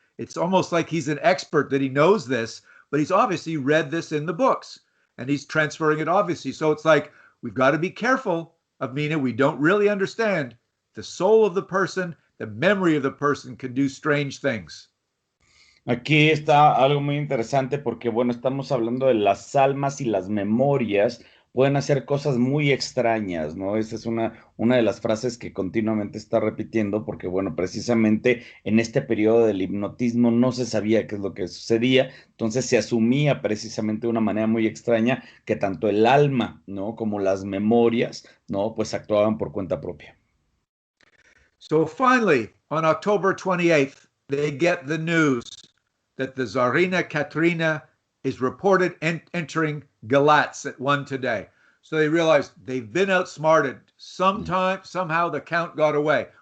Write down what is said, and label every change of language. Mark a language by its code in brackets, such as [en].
[en] It's almost like he's an expert that he knows this, but he's obviously read this in the books. And he's transferring it obviously. So it's like, we've got to be careful of Mina. We don't really understand the soul of the person, the memory of the person can do strange things. [es] Aquí está algo muy interesante porque, bueno, estamos hablando de las almas y las memorias pueden hacer cosas muy extrañas, ¿no? Esa es una de las frases que continuamente está repitiendo porque, bueno, precisamente en este periodo del hipnotismo no se sabía qué es lo que sucedía, entonces se asumía precisamente de una manera muy extraña que tanto el alma, ¿no? Como las memorias, ¿no? Pues actuaban por cuenta propia. [en] So finally, on October 28th, they get the news that the Tsarina Katrina is reported entering Galatz at 1 today. So they realize they've been outsmarted. Somehow the Count got away.